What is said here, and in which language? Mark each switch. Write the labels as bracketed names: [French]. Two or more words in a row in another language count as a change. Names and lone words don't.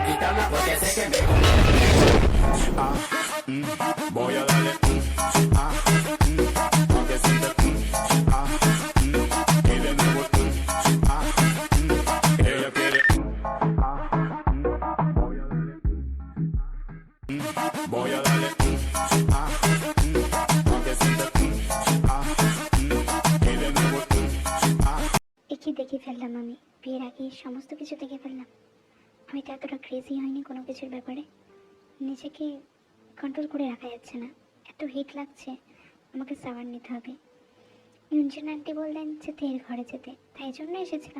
[Spanish] gana porque sé que me voy a darle pa' que siente y de nuevo ella quiere voy a darle pa' que siente y de nuevo [Bangla] একই দেখে ফেললাম আমি, বিয়ের আগে সমস্ত কিছু দেখে ফেললাম। আমি তো এতটা ক্রেজি হয়নি কোনো কিছুর ব্যাপারে। নিজেকে কন্ট্রোল করে রাখা যাচ্ছে না, এত হিট লাগছে, আমাকে সাবান নিতে হবে। ইঞ্জিন আন্টি বললেন যে তের ঘরে যেতে, তাই জন্য এসেছিলাম।